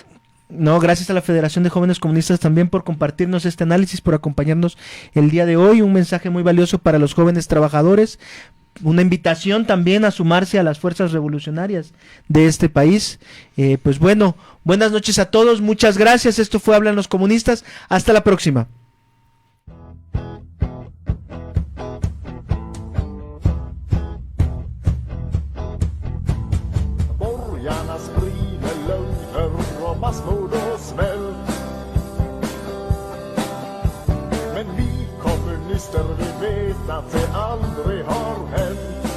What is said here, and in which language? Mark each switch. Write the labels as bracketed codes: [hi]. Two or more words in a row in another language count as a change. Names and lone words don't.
[es] No, gracias a la Federación de Jóvenes Comunistas también por compartirnos este análisis, por acompañarnos el día de hoy. Un mensaje muy valioso para los jóvenes trabajadores. Una invitación también a sumarse a las fuerzas revolucionarias de este país. Pues bueno, buenas noches a todos, muchas gracias. Esto fue Hablan los Comunistas. Hasta la próxima. [sv] Borgarna sprider lögner och massmord och svält. Men vi kommunister, vi vet att det aldrig har hänt.